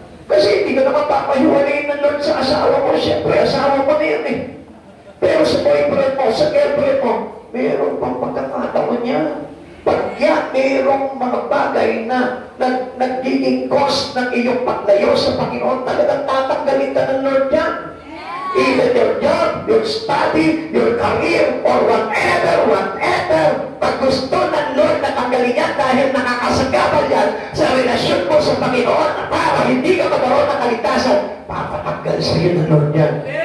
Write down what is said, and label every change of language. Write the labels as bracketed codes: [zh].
[tl] Kasi hindi ka naman papahiwalayin ng Lord sa asawa mo. Siyempre, asawa mo na yan eh. Pero sa boyfriend mo, sa girlfriend mo, mayroon pang pagkakataon niya. Pagka mayroong mga bagay na nagiging cause ng iyong paglayo sa Panginoon, talagang tatanggalin ka ng Lord yan. [en] Either your job, your study, your career, or whatever. [tl] Pag gusto ng Lord na tanggalin yan dahil nakakasagabal yan sa relasyon mo sa Panginoon para hindi ka magkaroon ng kaligtasan, papatanggal sa iyo ng Lord yan.